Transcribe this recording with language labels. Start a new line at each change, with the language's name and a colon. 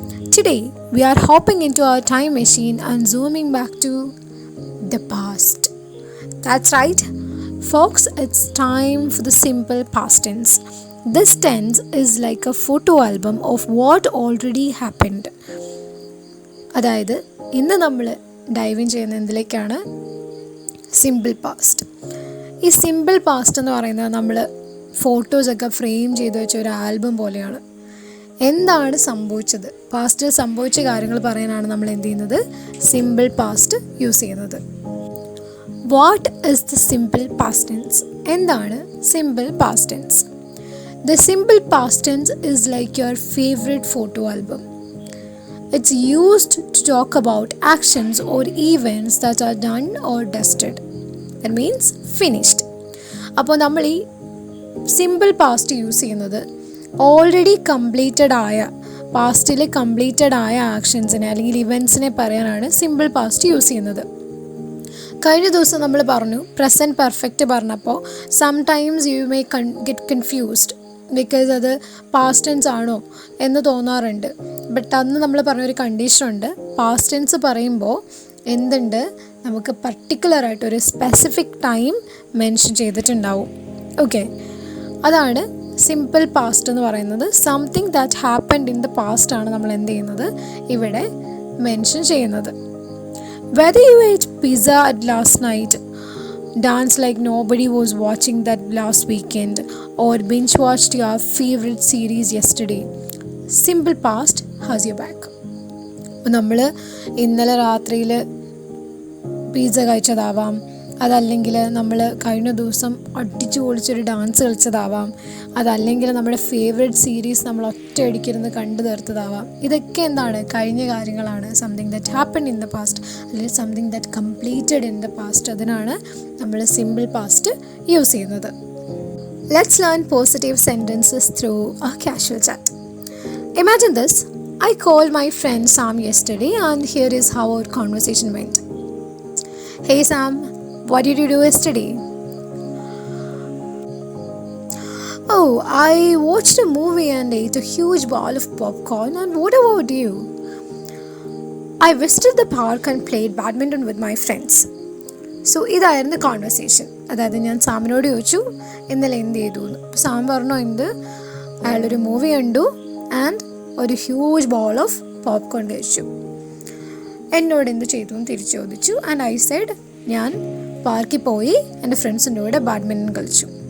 English: Today, we are hopping into our time machine and zooming back to the past. That's right, folks, it's time for the simple past tense. This tense is like a photo album of what already happened.
Malayalam: അതായത് ഇന്ന് നമ്മൾ
English: dive in
Malayalam: ചെയ്യുന്ന എന്തിലേക്കാണ്? Simple past. ഈ simple past എന്ന് പറയുന്നത് നമ്മൾ ഫോട്ടോസൊക്കെ frame ചെയ്ത് വെച്ച ഒരു ആൽബം പോലെയാണ്. എന്താണ് സംഭവിച്ചത്, പാസ്റ്റിൽ സംഭവിച്ച കാര്യങ്ങൾ പറയാനാണ് നമ്മൾ എന്ത് ചെയ്യുന്നത്?
English: Simple past use ചെയ്യുന്നത്. What is the simple past tense? എന്താണ് simple past tense? The simple past tense is like your favourite photo album. It's used to talk about actions or events that are done or dusted. That means finished.
Malayalam: അപ്പോൾ നമ്മൾ ഈ simple past use ചെയ്യുന്നത് already completed ആയ, പാസ്റ്റിൽ completed ആയ ആക്ഷൻസിനെ അല്ലെങ്കിൽ ഇവൻറ്റ്സിനെ പറയാനാണ് simple past use ചെയ്യുന്നത്. കഴിഞ്ഞ ദിവസം നമ്മൾ പറഞ്ഞു പ്രസൻറ്റ് പെർഫെക്റ്റ് പറഞ്ഞപ്പോൾ
English: sometimes you may get confused because
Malayalam: അത് പാസ്റ്റ് ടെൻസ് ആണോ എന്ന് തോന്നാറുണ്ട്. ബട്ട് അന്ന് നമ്മൾ പറഞ്ഞൊരു കണ്ടീഷനുണ്ട്. പാസ്റ്റ് ടെൻസ് പറയുമ്പോൾ എന്തുണ്ട്, നമുക്ക് പർട്ടിക്കുലറായിട്ട് ഒരു സ്പെസിഫിക് ടൈം മെൻഷൻ ചെയ്തിട്ടുണ്ടാവും. ഓക്കെ, അതാണ് സിമ്പിൾ പാസ്റ്റ് എന്ന് പറയുന്നത്.
English: something that happened in the past
Malayalam: ആണ് നമ്മൾ എന്ത് ചെയ്യുന്നത്, ഇവിടെ മെൻഷൻ ചെയ്യുന്നത്.
English: Whether you ate pizza at last night, dance like nobody was watching that last weekend, or binge watched your favorite series yesterday, simple past has your back.
Malayalam: നമ്മൾ ഇന്നലെ രാത്രിയിൽ pizza കഴിച്ചതാവാം, അതല്ലെങ്കിൽ നമ്മൾ കഴിഞ്ഞ ദിവസം അടിച്ചു പൊളിച്ചൊരു ഡാൻസ് കളിച്ചതാവാം, അതല്ലെങ്കിൽ നമ്മുടെ ഫേവറേറ്റ് സീരീസ് നമ്മൾ ഒറ്റയടിക്കിരുന്ന് കണ്ടു തീർത്തതാവാം. ഇതൊക്കെ എന്താണ്, കഴിഞ്ഞ കാര്യങ്ങളാണ്.
English: Something that happened in the past അല്ലെങ്കിൽ something that completed in the past.
Malayalam: അതിനാണ് നമ്മൾ
English: Simple past use ചെയ്യുന്നത്. Let's learn positive sentences through a casual chat. Imagine this. I called my friend Sam yesterday and here is how our conversation went. Hey Sam, what did you do yesterday? Oh, I watched a movie and ate a huge bowl of popcorn. And what about you? I visited the park and played badminton with my friends.
Malayalam: So ഇതായിരുന്നു conversation. അതായത് ഞാൻ സാമിനോട് ചോദിച്ചു ഇന്നലെ എന്ത് ചെയ്തു എന്ന്. Sam പറഞ്ഞു എന്ത്, അയാളൊരു മൂവി കണ്ടു ആൻഡ് ഒരു
English: huge bowl of popcorn
Malayalam: കഴിച്ചു. എന്നോട് എന്ത് ചെയ്തു എന്ന് തിരിച്ചു ചോദിച്ചു.
English: and I said
Malayalam: ഞാൻ പാർക്കിൽ പോയി എൻ്റെ ഫ്രണ്ട്സിൻ്റെ കൂടെ ബാഡ്മിൻ്റൺ കളിച്ചു.